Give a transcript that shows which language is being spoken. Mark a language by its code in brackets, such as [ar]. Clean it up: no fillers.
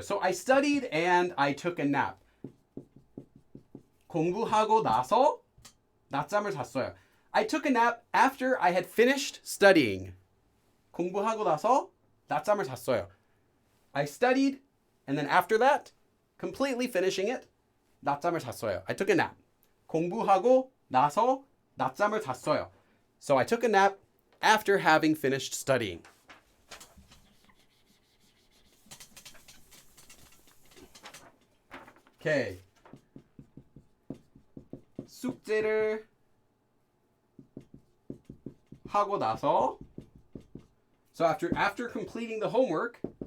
[en] So I studied and I took a nap. [ko] 공부하고 나서 낮잠을 잤어요. [en] I took a nap after I had finished studying. [ko] 공부하고 나서 낮잠을 잤어요. [en] I studied, and then after that, completely finishing it, [ko] 낮잠을 잤어요. [en] I took a nap. [ko] 공부하고 나서 낮잠을 잤어요. [en] So I took a nap after having finished studying. Okay. [ko] 숙제를 하고 나서, [en] so after completing the homework,